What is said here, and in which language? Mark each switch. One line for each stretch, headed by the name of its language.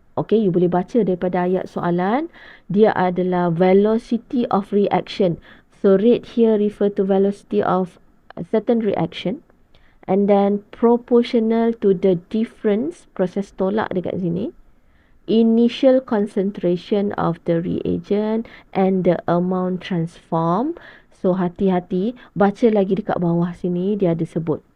Malay: Okay, you boleh baca daripada ayat soalan. Dia adalah
English: velocity of reaction. So, rate here refer to velocity of a certain reaction. And then, proportional to the difference,
Malay: proses tolak dekat sini.
English: Initial concentration of the reagent and the amount transformed.
Malay: So, hati-hati. Baca lagi dekat bawah sini, dia ada sebut.